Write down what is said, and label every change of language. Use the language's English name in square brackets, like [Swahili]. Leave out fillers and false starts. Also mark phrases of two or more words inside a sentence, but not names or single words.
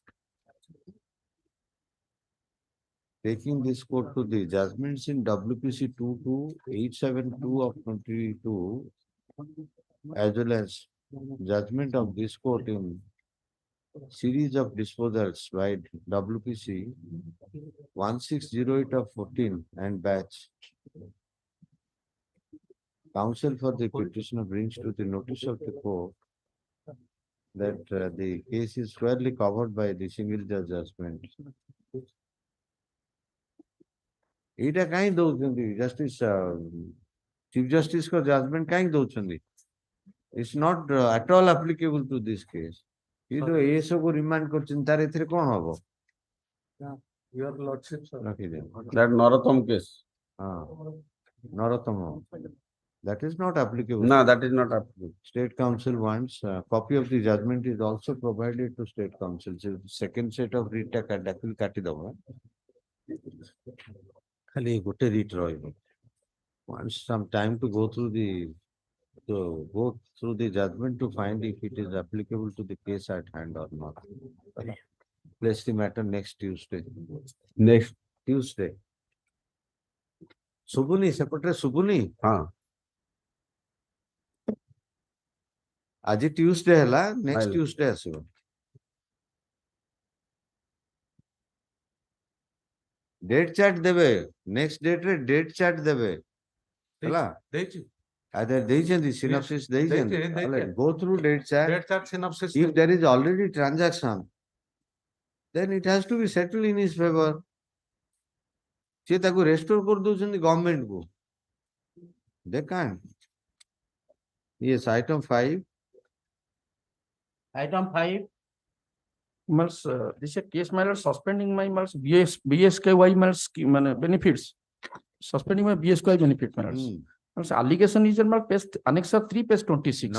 [English] Taking this court to the judgments in WPC 22872 of 22, as well as judgment of this court in series of disposals by WPC 1608 of 14 and batch. Counsel for the petitioner brings to the notice of the court that the case is fairly covered by the single judge judgment. [Odia] ଏଇଟା କାହିଁ ଦଉଛନ୍ତି [English] Justice Chief Justice [Odia] ଙ୍କ ଜଜମେଣ୍ଟ କାହିଁ ଦଉଛନ୍ତି? [English] It's not at all applicable to this case. [Odia] କିନ୍ତୁ ଏସବୁ ରିମାଣ୍ଡ କରୁଛନ୍ତି ତାର ଏଥିରେ କଣ ହବ? [English] Your lordship, sir. [Odia] ରଖିଦିଅନ୍ତୁ। [English] That Narottam case. [Odia] ହଁ ନରୋତ୍ତମ। [English] That is not applicable. No, that is not applicable. State Council wants copy of the judgment is also provided to State Council. So second set of writ dakhil [Odia] କାଟିଦବ। ଖାଲି ଗୋଟେ writ ରହିବ। [English] Wants some time to go through the judgment to find if it is applicable to the case at hand or not. Place the matter next Tuesday. Next Tuesday. [Odia] ଶୁଭୁନି ସେପଟରେ ଶୁଭୁନି? ହଁ। ଆଜି ଟ୍ୟୁସଡେ ହେଲା, [English] next Tuesday [Odia] ଆସିବ। [English] date chart [Odia] ଦେବେ, ନେକ୍ସଟ ଡେଟରେ [English] date chart [Odia] ଦେବେ ହେଲା। ଦେଇଛନ୍ତି ସିନପସିସ୍ ଦେଇଛନ୍ତି। [English] Go through date chart. Date chart synopsis. If there is already transaction, then it has to be settled in his favor. [Odia] ସେ ତାକୁ ରେଷ୍ଟୋର କରିଦଉଛନ୍ତି ଗଭର୍ଣ୍ଣମେଣ୍ଟ କୁ। [English] They can't. Yes, item 5. Item 5. This is a case matter suspending my BSKY benefits. Suspending my BSKY benefit matters. Allegation is in page annexure 3, page 26.